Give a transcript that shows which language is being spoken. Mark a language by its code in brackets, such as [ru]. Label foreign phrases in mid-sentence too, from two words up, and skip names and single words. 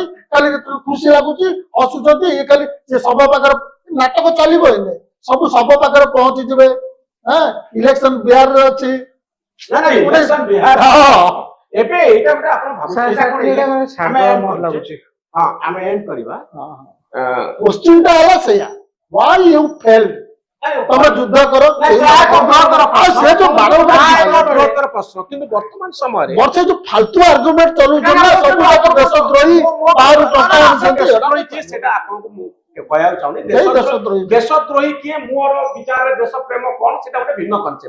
[or] ଖାଲି ଖୁସି ଲାଗୁଛି, ହସୁଛନ୍ତି। ଇଏ ଖାଲି ସେ ଶବ ପାଖରେ ନାଟକ ଚାଲିବ। ଏଇନେ ସବୁ ଶବ ପାଖରେ ପହଞ୍ଚିଯିବେ। ଇଲେକ୍ସନ ବିହାରରେ ଅଛି। ବିହାର ହଁ ଏବେ ଏଇଟା ଗୋଟେ ଆପଣ ଲାଗୁଛି। ହଁ ଆମେ ଏଣ୍ଡ କରିବା। କ୍ୱେଶ୍ଚିନ୍ ଟା ହେଲା ସେଇଆ, [en] why you failed? [or] ତମେ ଯୁଦ୍ଧ କର। ସେ ଯୋଉ ବାରମ୍ବାର ପ୍ରଶ୍ନ କିନ୍ତୁ ବର୍ତ୍ତମାନ ସମୟରେ ବର୍ଷେ ଯୋଉ ଫାଲତୁ ଆର୍ଗୁମେଣ୍ଟ ଚଲଉଛନ୍ତି ନା, ସବୁ ଯାକ ଦେଶଦ୍ରୋହୀ, ବାହାରୁ ଟଙ୍କା ଆଣୁଛନ୍ତି। ଦେଶଦ୍ରୋହୀ କିଏ ସେଟା ଆପଣଙ୍କୁ ମୁଁ କହିବାକୁ ଚାହୁଁନି। ଦେଶଦ୍ରୋହୀ କିଏ, ମୋର ବିଚାରରେ ଦେଶ ପ୍ରେମ କଣ, ସେଟା ଗୋଟେ ଭିନ୍ନ କନସେପ୍ଟ।